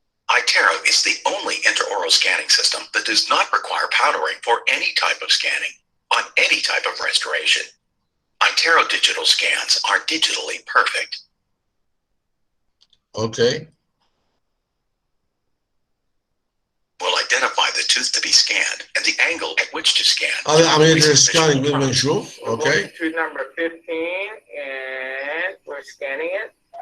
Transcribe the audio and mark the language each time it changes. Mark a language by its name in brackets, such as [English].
[English] iTero is the only intraoral scanning system that does not require powdering for any type of scanning on any type of restoration. iTero digital scans are digitally perfect. Okay. Will identify the tooth to be scanned and the angle at which to scan. [Arabic] هذا عملية السكانينج مثل ما نشوف. اوكي. [English] Tooth number 15 and we're scanning it.